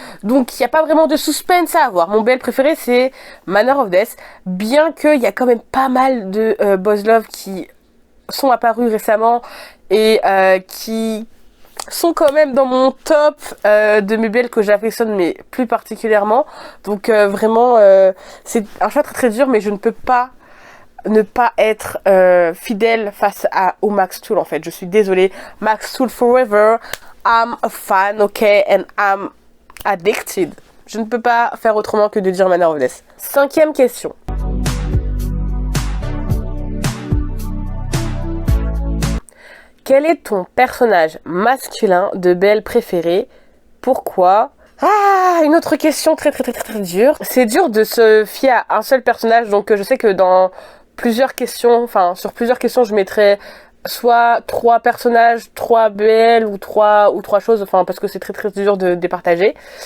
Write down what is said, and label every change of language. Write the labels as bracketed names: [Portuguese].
[French] Donc, il n'y a pas vraiment de suspense à avoir. Mon BL préféré, c'est Manor of Death, bien qu'il y a quand même pas mal de Boys Love qui sont apparus récemment et qui sont quand même dans mon top de mes BL que j'affectionne, mais plus particulièrement. Donc vraiment, c'est un choix très très dur, mais je ne peux pas ne pas être fidèle face au Max Tool, en fait. Je suis désolée. Max Tool forever. [English] I'm a fan, ok, and I'm addicted. [French] Je ne peux pas faire autrement que de dire Manor of Death. Cinquième question. Quel est ton personnage masculin de BL préféré? Pourquoi? Ah, une autre question très très très très très dure. C'est dur de se fier à un seul personnage, donc je sais que dans plusieurs questions, enfin sur plusieurs questions, je mettrais soit 3 personnages, 3 BL ou 3 choses, enfin parce que c'est très très dur de départager.